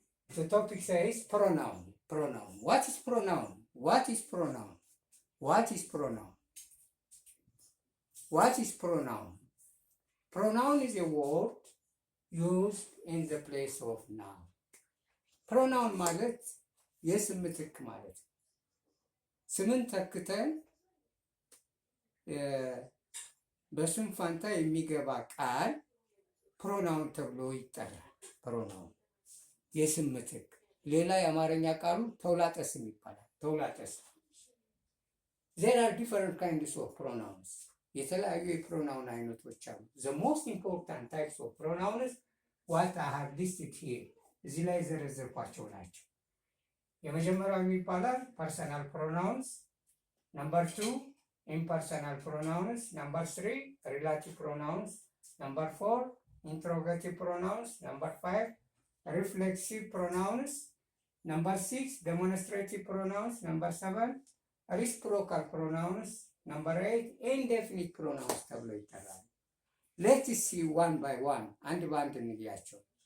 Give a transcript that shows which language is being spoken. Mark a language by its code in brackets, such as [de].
[en] The topic says pronoun. Pronoun. What is pronoun? What is pronoun? What is pronoun? What is pronoun? Pronoun is a word used in the place of noun. [am] Pronoun ማለት የስም ምትክ ማለት ነው። ስምን ተክተን በስም ፋንታ የሚገባ ቃል ፕሮናውን ተብሎ ይጠራል። ፕሮናውን የስም ምትክ። ሌላ የአማርኛ ቃሉ ተውላጠ ስም ይባላል። ተውላጠ ስም። [en] There are different kinds of pronouns. [am] የተለያዩ የፕሮናውን አይነቶች አሉ። [en] The most important types of pronouns what I have listed here. [am] እዚህ ላይ ዘረዘርኳቸው ናቸው። የመጀመሪያው የሚባላል [en] personal pronouns, number 2 impersonal pronouns, number 3 relative pronouns, number 4 interrogative pronouns, number 5 reflexive pronouns, number 6 demonstrative pronouns, number 7 reciprocal pronouns, number 8 indefinite pronouns [am] ተብሎ ይጠራል። [en] Let's see one by one, [am] አንድ በአንድ እንያቸው።